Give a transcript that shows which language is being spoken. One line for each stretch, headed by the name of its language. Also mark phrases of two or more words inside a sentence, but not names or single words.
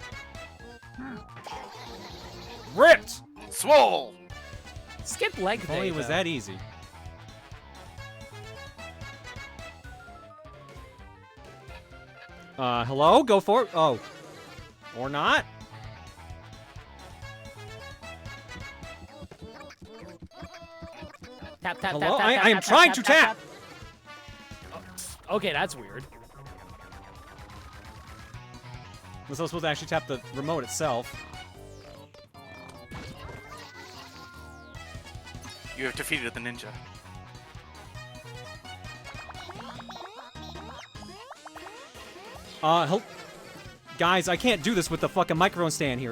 English: Ripped! Swole! Skip leg If day, only it was though. that easy. Hello? Go for it. Oh. Or not? Tap, tap, Hello? tap, I tap, am tap, trying tap, to tap. Oh, okay, that's weird. Was I supposed to actually tap the remote itself? You have defeated the ninja. Guys, I can't do this with the fucking microphone stand here.